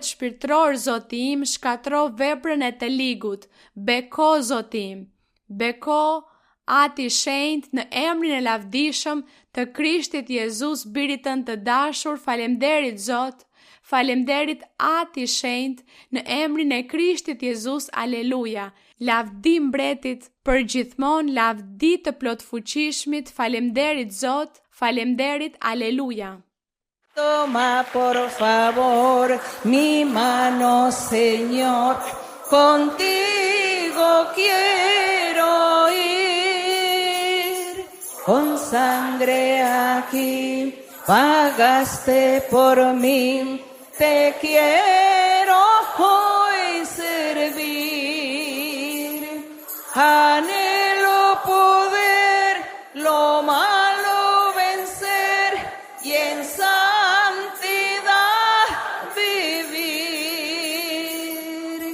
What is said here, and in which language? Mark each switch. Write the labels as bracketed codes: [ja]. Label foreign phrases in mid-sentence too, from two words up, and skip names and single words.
[sq] shpirtëror, Zoti im, shkatro veprën e të ligut, beko, Zoti im, beko, Ati i shenjtë, në emrin e lavdishëm të Krishtit Jezus, birit tënd të dashur, falemderit Zot, falemderit Ati i shenjtë, në emrin e Krishtit Jezus, aleluja, lavdi mbretit për gjithmon, lavdi të plot fuqishmit, falemderit Zot, falemderit, aleluja. [es] Toma por favor mi mano, Señor, contigo quiero ir, con sangre aquí pagaste por mí, te quiero hoy servir, anhelo poder lo malo vencer y en santidad vivir.